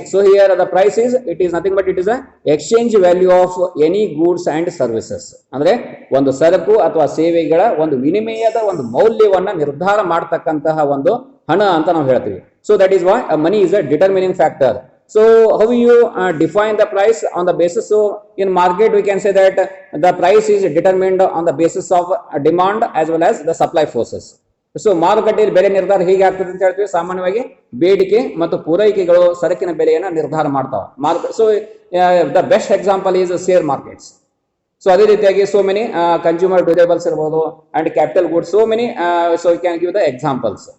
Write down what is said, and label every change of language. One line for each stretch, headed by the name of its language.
English: So here the price is, it is nothing but it is a exchange value of any goods and services.
Kannada: ಅಂದ್ರೆ ಒಂದು ಸರಕು ಅಥವಾ ಸೇವೆಗಳ ಒಂದು ವಿನಿಮಯದ ಒಂದು ಮೌಲ್ಯವನ್ನ ನಿರ್ಧಾರ ಮಾಡತಕ್ಕಂತಹ ಒಂದು ಹಣ ಅಂತ ನಾವು ಹೇಳ್ತೀವಿ.
English: So that is why money is a determining factor. So how you define the price on the basis? So in market we can say that the price is determined on the basis of demand as well as the supply forces.
Kannada: So ಮಾರುಕಟ್ಟೆಯಲ್ಲಿ ಬೆಲೆ ನಿರ್ಧಾರ ಹೇಗೆ ಆಗ್ತದೆ ಅಂತ ಹೇಳ್ತೀವಿ, ಸಾಮಾನ್ಯವಾಗಿ ಬೇಡಿಕೆ ಮತ್ತು ಪೂರೈಕೆಗಳು ಸರಕಿನ ಬೆಲೆಯನ್ನು ನಿರ್ಧಾರ ಮಾಡ್ತಾವೆ.
English: So the best example is share markets.
Kannada: So ಅದೇ ರೀತಿಯಾಗಿ
English: So many consumer durables ಇರ್ಬೋದು and capital goods, so many, so you can give the examples.